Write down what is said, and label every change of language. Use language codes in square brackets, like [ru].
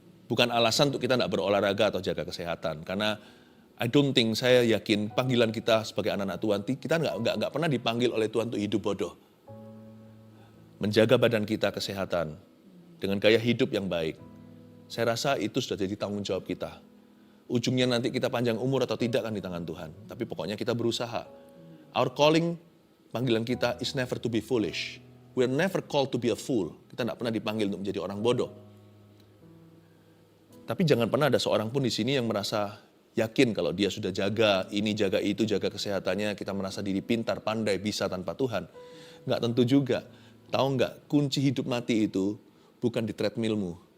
[id] Bukan alasan untuk kita nggak berolahraga atau jaga kesehatan. Karena saya yakin panggilan kita sebagai anak-anak Tuhan, kita nggak pernah dipanggil oleh Tuhan untuk hidup bodoh. Menjaga badan kita kesehatan dengan gaya hidup yang baik. Saya rasa itu sudah jadi tanggung jawab kita. Ujungnya nanti kita panjang umur atau tidak kan di tangan Tuhan. Tapi pokoknya kita berusaha. [en] Our calling, [id] panggilan kita [en] is never to be foolish. We are never called to be a fool. [id] Kita nggak pernah dipanggil untuk menjadi orang bodoh. Tapi jangan pernah ada seorang pun di sini yang merasa yakin kalau dia sudah jaga ini, jaga itu, jaga kesehatannya, kita merasa diri pintar, pandai, bisa tanpa Tuhan. Nggak tentu juga. Tahu nggak, kunci hidup mati itu bukan di treadmillmu.